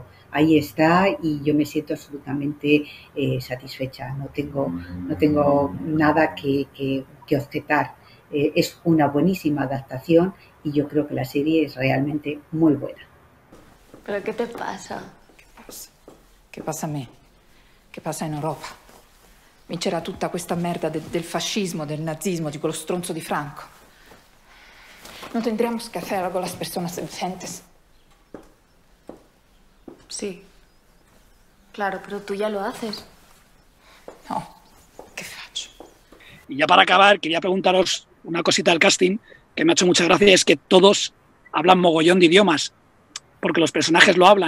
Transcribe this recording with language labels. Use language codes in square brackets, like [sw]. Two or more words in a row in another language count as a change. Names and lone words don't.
[es] Ahí está, y yo me siento absolutamente satisfecha, no tengo nada que objetar. Es una buenísima adaptación y yo creo que la serie es realmente muy buena. ¿Pero qué te pasa? [it] Che passa a me? Che passa in Europa? Vincerà tutta questa merda del fascismo, del nazismo, di quello stronzo di Franco. [es] No tendríamos que hacer algo con las personas decentes. Sí. Claro, pero tú ya lo haces. No, ¿qué faccio? Y ya para acabar, quería preguntaros una cosita del casting que me ha hecho mucha gracia, es que todos hablan mogollón de idiomas, porque los personajes lo hablan.